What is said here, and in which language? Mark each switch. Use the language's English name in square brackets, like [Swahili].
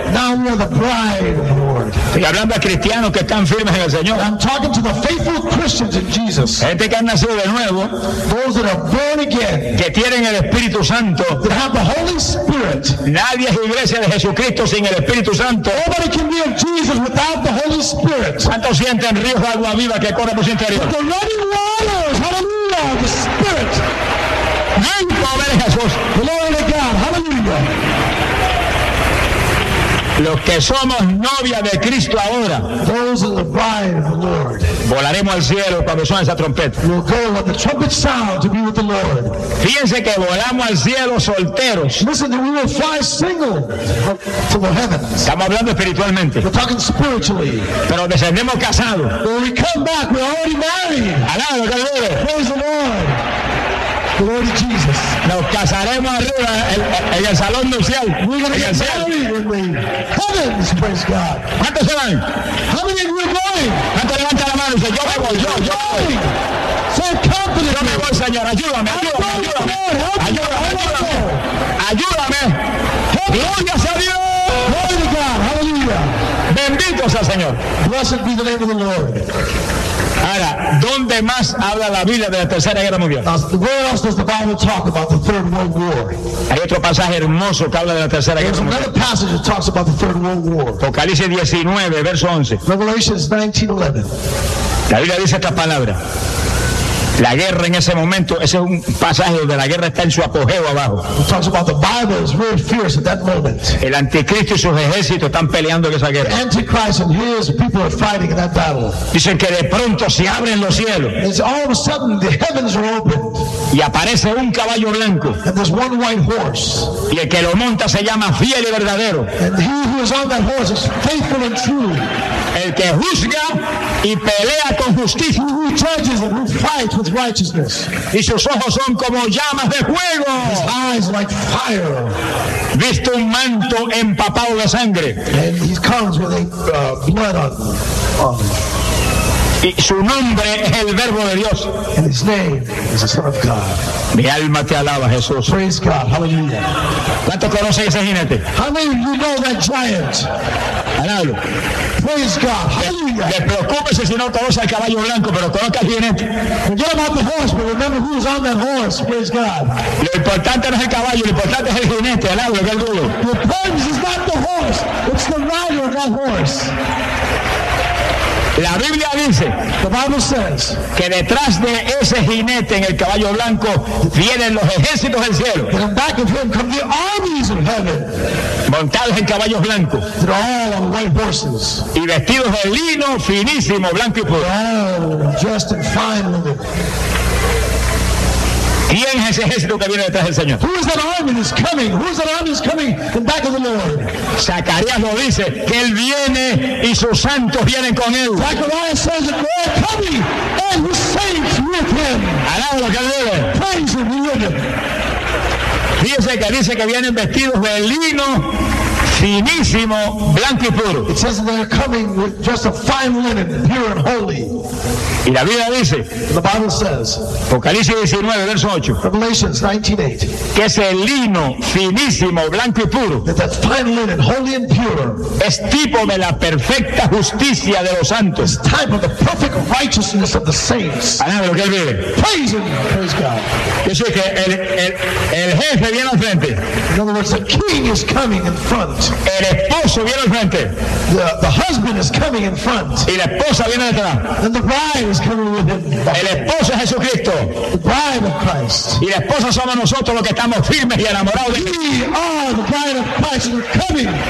[English] Now we are the bride of the Lord. [Spanish] Estoy hablando a cristianos que están firmes en el Señor. [English] I'm talking to the faithful Christians in Jesus. [Spanish] Gente que ha nacido de nuevo. [English] Those that are born again. [Spanish] Que tienen el Espíritu Santo. [English] That have the Holy Spirit. [Spanish] Nadie es iglesia de Jesucristo sin el Espíritu Santo. [English] Nobody can be of Jesus without the Holy Spirit. [Spanish] ¿Cuántos sienten ríos de agua viva que corren por su interior? [English] The running waters, hallelujah, the Spirit. [Spanish] ¡Ven, pobre Jesús! ¡Gloria a Dios! ¡Aleluya! Los que somos novia de Cristo ahora, [English] those are the bride of the Lord. [Spanish] Volaremos al cielo cuando suene esa trompeta. [English] We'll go with the trumpet sound to be with the Lord. [Spanish] Fíjense que volamos al cielo solteros. [English] Listen, that we will fly single to the heavens. [Spanish] Estamos hablando espiritualmente. [English] We're talking spiritually. [Spanish] Pero descendemos casados. [English] When we come back, we're already married. [Spanish] Alaba, aleluya. [English] Praise the Lord. Glory to Jesus. [Spanish] Nos casaremos arriba en el salón nupcial. [English] We're going to get married in the heavens, praise God. [Spanish] ¿Cuántos se van? [English] How many of you are going? [Spanish] ¿Cuántos levantan la mano y dicen, yo me voy, yo voy? [English] So confident. [Spanish] Yo me voy, Señor, ayúdame, ayúdame. Gloria sea a Dios. [English] Glory to God, hallelujah. [Spanish] Bendito sea el Señor. [English] Blessed be the name of the Lord. [Spanish] Ahora, ¿dónde más habla la Biblia de la Tercera Guerra Mundial? [English] Where else does the Bible talk about the Third World War? [Spanish] Hay otro pasaje hermoso que habla de la Tercera [English] There's [Spanish] Guerra Mundial. [English] There's another passage that talks about the Third World War. [Spanish] Apocalipsis 19, verso 11. [English] Revelations 19:11. [Spanish] La Biblia dice esta palabra. La guerra en ese momento, ese es un pasaje donde la guerra está en su apogeo abajo. [English] It talks about the Bible is very fierce at that moment. [Spanish] El anticristo y sus ejércitos están peleando en esa guerra. [English] The Antichrist and his people are fighting in that battle. [Spanish] Dicen que de pronto se abren los cielos. [English] It's all of a sudden the heavens are opened. [Spanish] Y aparece un caballo blanco. [English] And there's one white horse. [Spanish] Y el que lo monta se llama fiel y verdadero. [English] And he who is on that horse is faithful and true. [Spanish] El que juzga y pelea con justicia. [English] Who judges and who fights with righteousness. [Spanish] Y sus ojos son como llamas de fuego. [English] His eyes like fire. [Spanish] Viste un manto empapado de sangre. [English] And he comes with a blood on him. [Spanish] Y su nombre es el Verbo de Dios. And his name is the Son of God. Mi alma te alaba, Jesús. [English] Praise God. Hallelujah. [Spanish] ¿Cuánto conoces ese jinete? [English] How many of you know that giant? [Spanish] Alábalo. [English] Praise God. Hallelujah. [Spanish] Despreocúpese si no conoce al caballo blanco, pero conozca al jinete. [English] Forget about the horse, but remember who's on that horse. Praise God. [Spanish] Lo importante no es el caballo, lo importante es el jinete. Alábalo, que es duro. [English] The problem is not the horse. It's the rider of that horse. [Spanish] La Biblia dice, [English] the Bible says, [Spanish] que detrás de ese jinete en el caballo blanco vienen los ejércitos del cielo. [English] In back of him come the armies of heaven, [Spanish] montados en caballos blancos, [English] all on white horses, [Spanish] y vestidos de lino finísimo, blanco y puro. [English] All just in fine linen. [Spanish] ¿Quién es ese ejército que viene detrás del Señor? [English] Who is that army that's coming? Who is that army that's coming in back of the Lord? [Spanish] Zacarías lo dice, que él viene y sus santos vienen con él. [English] Zacarías says that they're coming and his saints with him. [Spanish] Alábalo, que él vive. [English] Praise him, hallelujah. [Spanish] Fíjense que dice que vienen vestidos de lino finísimo, blanco y puro. [English] It says that they're coming with just a fine linen, pure and holy. [Spanish] Y la Biblia dice, [English] the Bible says, [Spanish] Apocalipsis 19, verso 8, [English] Revelations 19:8, [Spanish] que ese lino finísimo, blanco y puro, [English] that fine linen, holy and pure, [Spanish] es tipo de la perfecta justicia de los santos. [English] It's type of the perfect righteousness of the saints. [Spanish] Alábalo, que él vive. [English] Praise him, praise God. [Spanish] Yo sé que el jefe viene al frente. [English] In other words, the king is coming in front. [Spanish] El esposo viene al frente. [English] The husband is coming in front. [Spanish] Y la esposa viene detrás. [English] And the bride is coming with him. [Spanish] El esposo es Jesucristo. [English] The bride of Christ. [Spanish] Y la esposa somos nosotros los que estamos firmes y enamorados. [English] We are the bride of Christ and we're coming.